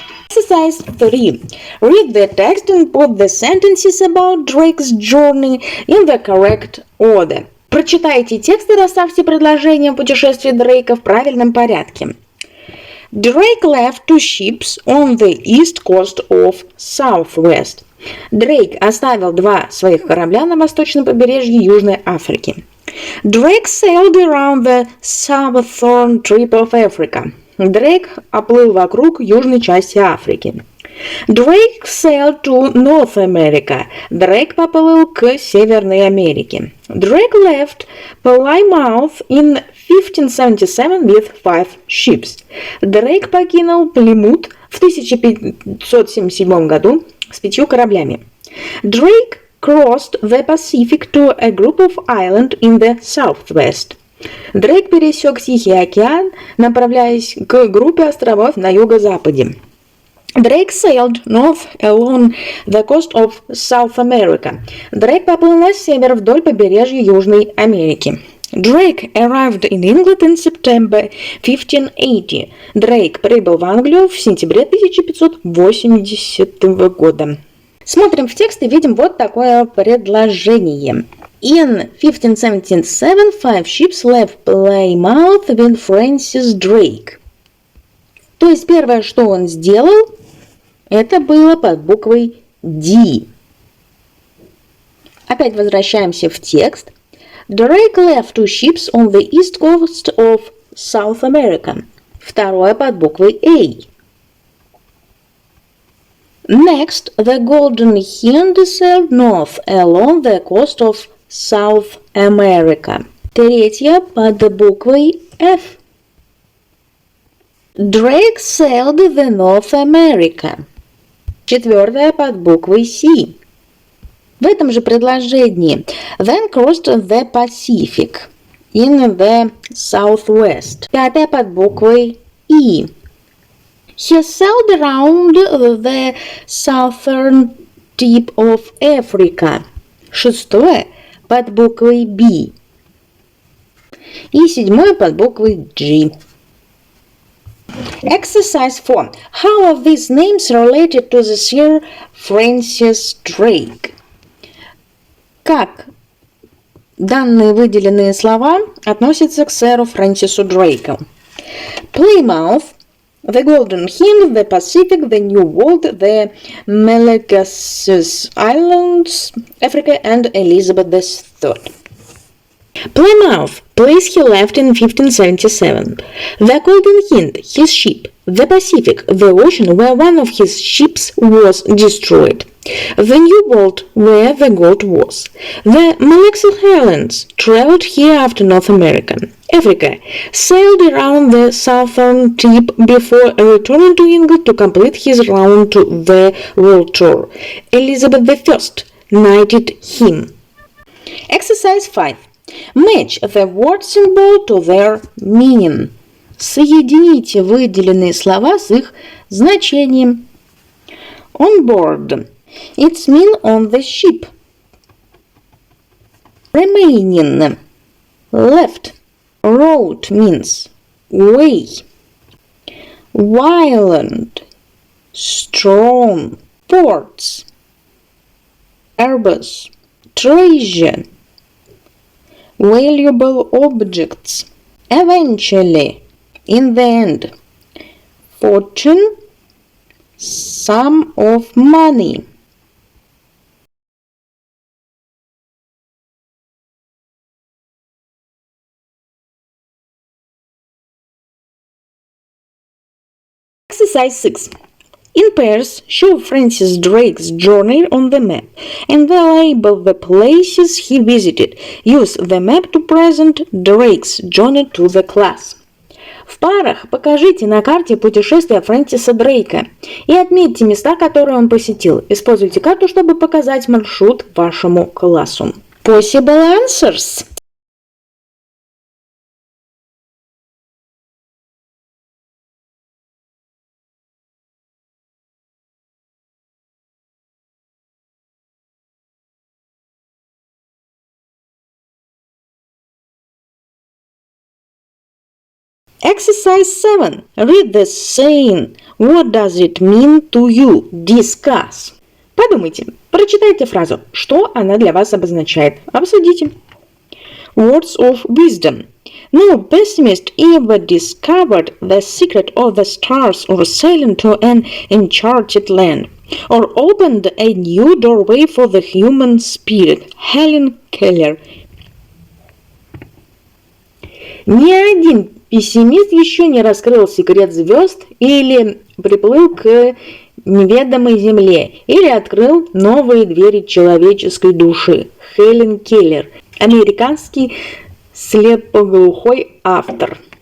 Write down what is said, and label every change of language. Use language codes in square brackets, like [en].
[en] Exercise 3. Read the text and put the sentences about Drake's journey in the correct order. [ru] Прочитайте текст и расставьте предложения о путешествии Дрейка в правильном порядке. [en] Drake left 2 ships on the east coast of Southwest. [ru] Дрейк оставил 2 своих корабля на восточном побережье Южной Африки. [en] Drake sailed around the southern tip of Africa. [ru] Дрейк оплыл вокруг южной части Африки. [en] Drake sailed to North America. [ru] Дрейк поплыл к Северной Америке. [en] Drake left Plymouth in 1577 with 5 ships. [ru] Дрейк покинул Плимут в 1577 году с 5 кораблями. [en] Drake crossed the Pacific to a group of islands in the southwest. [ru] Дрейк пересек Тихий океан, направляясь к группе островов на юго-западе. [en] Drake sailed north along the coast of South America. [ru] Дрейк поплыл на север вдоль побережья Южной Америки. [en] Drake arrived in England in September 1580. [ru] Дрейк прибыл в Англию в сентябре 1580 года. Смотрим в текст и видим вот такое предложение. [en] In 1577, 5 ships left Plymouth with Francis Drake. [ru] То есть первое, что он сделал, это было под буквой D. Опять возвращаемся в текст. [en] Drake left 2 ships on the east coast of South America. [ru] Второе под буквой A. [en] Next, the Golden Hind sailed north along the coast of South America. [ru] Третье под буквой F. [en] Drake sailed the North America. [ru] Четвертое под буквой C. В этом же предложении [en] then crossed the Pacific in the southwest. [ru] Пятое под буквой E. [en] He sailed around the southern tip of Africa. [ru] Шестое под буквой B. И седьмое под буквой G. [en] Exercise 4. How are these names related to the Sir Francis Drake? [ru] Как данные выделенные слова относятся к сэру Фрэнсису Дрейку? [en] Plymouth, the Golden Hind, the Pacific, the New World, the Malagasy Islands, Africa, and Elizabeth III. Plymouth, place he left in 1577. The Golden Hind, his ship. The Pacific, the ocean where one of his ships was destroyed. The New World, where the gold was. The Malagasy Islands, traveled here after North America. Africa, sailed around the southern tip before returning to England to complete his round to the world tour. Elizabeth I knighted him. Exercise 5. Match the word symbol to their meaning. [ru] Соедините выделенные слова с их значением. [en] On board. It's mean on the ship. Remaining. Left. Road means way. Violent. Strong. Ports. Arbors. Treasure. Valuable objects. Eventually. In the end. Fortune. Sum of money. Exercise 6. In pairs, show Francis Drake's journey on the map and label the places he visited. Use the map to present Drake's journey to the class. [ru] В парах покажите на карте путешествия Фрэнсиса Дрейка и отметьте места, которые он посетил. Используйте карту, чтобы показать маршрут вашему классу. [en] Possible answers. Exercise 7. Read the saying. What does it mean to you? Discuss. [ru] Подумайте, прочитайте фразу. Что она для вас обозначает? Обсудите. [en] Words of wisdom. No pessimist ever discovered the secret of the stars or sailed to an enchanted land, or opened a new doorway for the human spirit. Helen Keller. [ru] Ни один пессимист еще не раскрыл секрет звезд или приплыл к неведомой земле или открыл новые двери человеческой души. Хелен Келлер, американский слепоглухой автор.